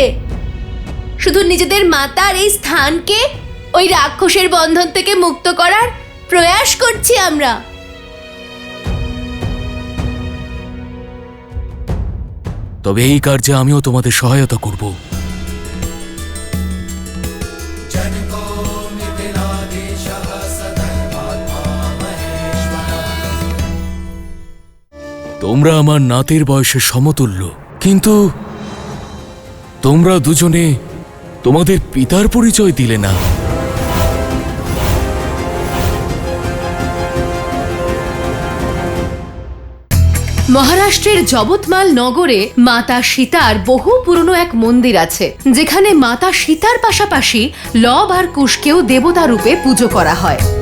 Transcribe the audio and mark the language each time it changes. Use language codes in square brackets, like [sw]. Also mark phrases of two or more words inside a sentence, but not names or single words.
[bn] শুধু নিজেদের মাতার এই স্থানকে ওই রাক্ষসের বন্ধন থেকে মুক্ত করার প্রয়াস করছি আমরা। তবে এই কার্যে আমিও তোমাদের সহায়তা করব। [sa] जनको मिथिलाधीशः सधर्मात्मा महेश्वरः [bn] তোমরা আমার নাতির বয়সে সমতুল্য, কিন্তু তোমরা দুজনে তোমাদের পিতার পরিচয় দিলে না। মহারাষ্ট্রের জবতমাল নগরে মাতা সীতার বহু পুরনো এক মন্দির আছে, যেখানে মাতা সীতার পাশাপাশি লব আর কুশকেও দেবতা রূপে পুজো করা হয়।